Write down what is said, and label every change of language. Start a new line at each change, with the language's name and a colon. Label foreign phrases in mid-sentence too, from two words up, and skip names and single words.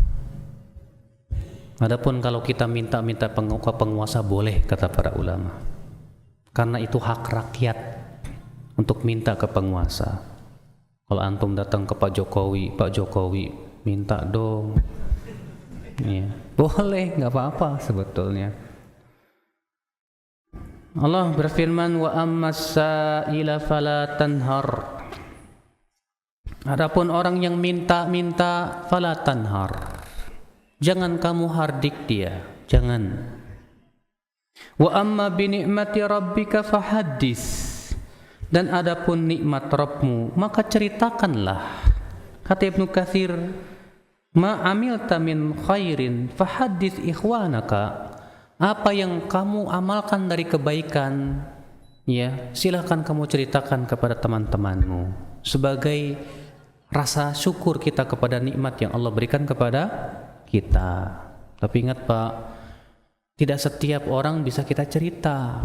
Indonesian: Adapun kalau kita minta-minta ke penguasa boleh, kata para ulama, karena itu hak rakyat untuk minta ke penguasa. Kalau antum datang ke Pak Jokowi minta dong, ya, boleh, nggak apa-apa sebetulnya. Allah berfirman,
Arabic: وأما السائل فلا تنهر,
Indonesian: adapun orang yang minta-minta
Arabic: فلا تنهر,
Indonesian: jangan kamu hardik dia, jangan.
Arabic: وأما بنعمة ربك فحدث,
Indonesian: dan adapun nikmat Rabbmu maka ceritakanlah. Kata Ibnu Katsir,
Arabic: ما عملت من خير فحدث إخوانك,
Indonesian: apa yang kamu amalkan dari kebaikan, ya, silahkan kamu ceritakan kepada teman-temanmu sebagai rasa syukur kita kepada nikmat yang Allah berikan kepada kita. Tapi ingat Pak, Tidak setiap orang bisa kita cerita.